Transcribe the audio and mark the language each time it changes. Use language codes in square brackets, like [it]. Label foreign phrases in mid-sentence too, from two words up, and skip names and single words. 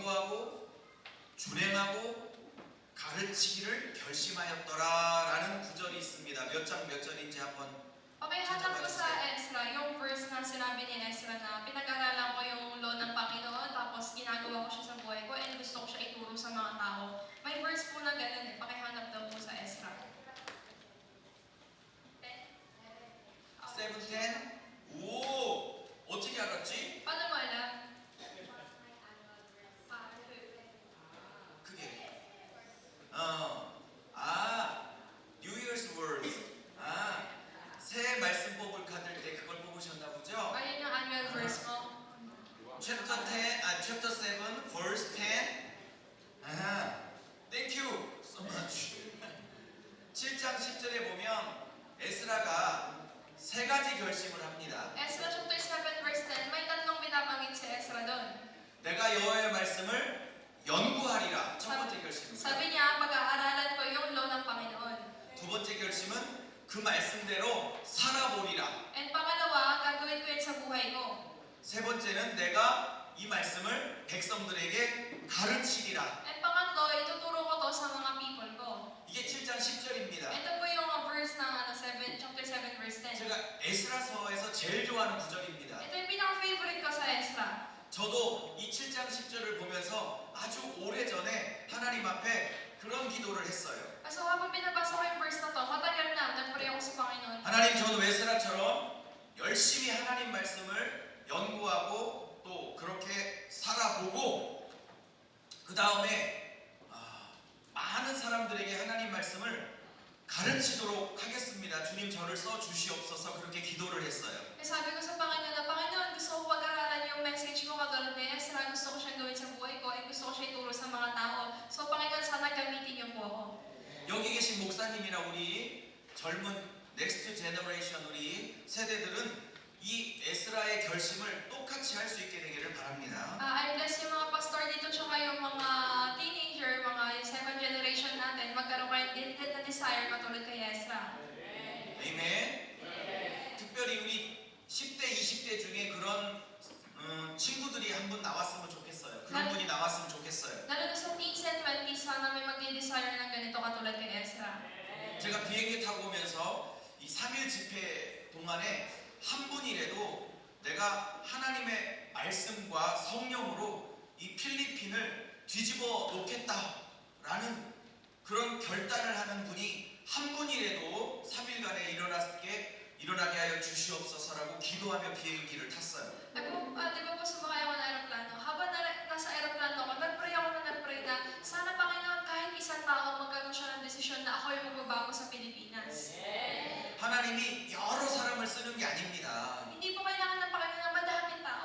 [ko] 연구하고 준행하고 가르치기를 결심하였더라라는 구절이 있습니다. 몇 장 몇 절인지 한번 [tl] Pakihanap ko sa Ezra, yung verse na sinabi ni Ezra na pinag-aralan ko yung law ng Panginoon tapos ginagawa ko siya sa buhay ko and gusto ko siya ituro sa mga tao. May verse po na ganun eh, pakihanap daw po sa Ezra. 7:10? [ko] 오! 어떻게 알았지? [tl] Paano mo alam? [en] 그게 New Year's words. [ko] 새 말씀법을 가질 때 그걸 뽑으셨나 보죠? [tl] Ayun yung [en] annual verse [tl] mo. [en] Chapter 7, verse 10. Thank you so much. [ko] 7장 10절에 보면 에스라가 세 가지 결심을 합니다. [tl] Ezra chapter 7 verse 10, may tatlong binabanggit si Ezra doon. [ko] 내가 여호와의 말씀을 연구하리라. 첫 번째 결심입니다. [tl] Sabi niya, pag-aaralan ko yung law ng Panginoon. [ko] 두 번째 결심은 그 말씀대로 살아보리라. [tl] And pangalawa, gagawin ko yun sa buhay ko. [ko] 세 번째는 내가 이 말씀을 백성들에게 가르치리라. [tl] And pangatlo, ituturo ko to sa mga people ko. [ko] 이게 7장 10절입니다. [tl] Ito po yung verse ng chapter 7 verse 10. [ko] 제가 에스라서에서 제일 좋아하는 구절입니다. [tl] Ito yung pinaka-favorite ko sa Ezra. [ko] 저도 이 7장 10절을 보면서 아주 오래전에 하나님 앞에 그런 기도를 했어요. [tl] So habang binabasa ko yung verse na to, matagal na, nag-pray ako sa Panginoon. [ko] 하나님, 저도 에스라처럼 열심히 하나님 말씀을 연구하고 또 그렇게 살아보고 그 다음에 많은 사람들에게 하나님 말씀을 가르치도록 하겠습니다. 주님, 저를 써주시옵소서. 그렇게 기도를 했어요. [tl] Sabi ko sa Panginoon na, Panginoon, gusto ko pag-aralan yung message ko katulad ni Ezra, gusto ko siyang gawin sa buhay ko, at gusto ko siya ituro sa mga tao. So Panginoon, sana gamitin niyo po ako. [ko] 여기 계신 목사님이나 우리 젊은 [en] next generation [ko] 우리 세대들은 이 에스라의 결심을 똑같이 할 수 있게 되기를 바랍니다. [en] I bless [tl] yung mga pastor dito tsaka yung mga teenager, mga [en] second generation [tl] natin, magkaroon kayo din na desire katulad kay Ezra. [ko] 아멘. 특별히 우리 10대, 20대 중에 그런 친구들이 한 분 나왔으면 좋겠어요. 그런 분이 나왔으면 좋겠어요. [tl] Lalo na sa [en] teens and 20s, [tl] sana may mag-desire ng ganito katulad kay Ezra. [ko] 제가 비행기 타고 오면서 이 3일 집회 동안에 한 분이라도 내가 하나님의 말씀과 성령으로 이 필리핀을 뒤집어 놓겠다라는 그런 결단을 하는 분이 한 분이라도 3일간에 일어나게 하여 주시옵소서라고 기도하며 비행기를 탔어요. [tl] Di ba po sumakay ako ng aeroplano? Habang nasa aeroplano ako, nag-pray ako na nag-pray na sana Panginoon kahit isang tao magkaroon siya ng desisyon na ako yung magbabago sa Pilipinas. [ko] 하나님이 여러 사람을 쓰는 게 아닙니다. [tl] Hindi po kailangan ng Panginoon ng madaming tao.